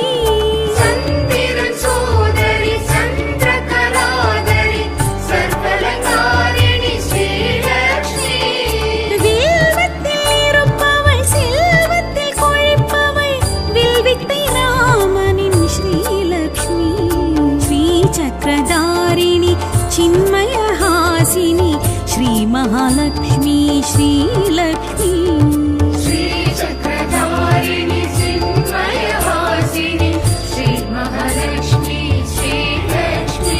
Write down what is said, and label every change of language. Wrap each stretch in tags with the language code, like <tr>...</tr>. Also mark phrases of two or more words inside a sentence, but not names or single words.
<sa>चन्दिरन् सोदरि चन्द्रकलाधरि सर्वलङ्कारिणि श्रीलक्ष्मी</sa> <ta>வில்வத்தில் இருப்பவள் செல்வத்தில் கொழிப்பவள் வில்வித்தை ராமனின் ஸ்ரீலக்ஷ்மி</ta> <sa>श्री चक्रधारिणि चिन्मयहासिनि श्री महालक्ष्मी श्रीलक्ष्मी श्रीचक्रधारिणि चिन्मयवासिनि श्रीमहालक्ष्मी श्रीलक्ष्मी</sa>